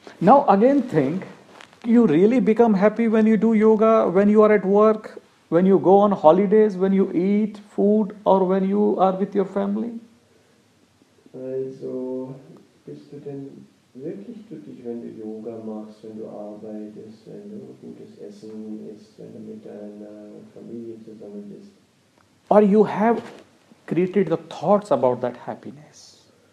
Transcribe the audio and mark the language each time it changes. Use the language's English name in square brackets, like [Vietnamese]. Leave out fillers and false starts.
[English] Now again think, you really become happy when you do yoga, when you are at work, when you go on holidays, when you eat food or when you are with your family? [German] Also bist du denn wirklich glücklich, wenn du Yoga machst, wenn du arbeitest, wenn du gutes Essen isst, wenn du mit deiner Familie zusammen bist. [English] Or you have created the thoughts about that happiness.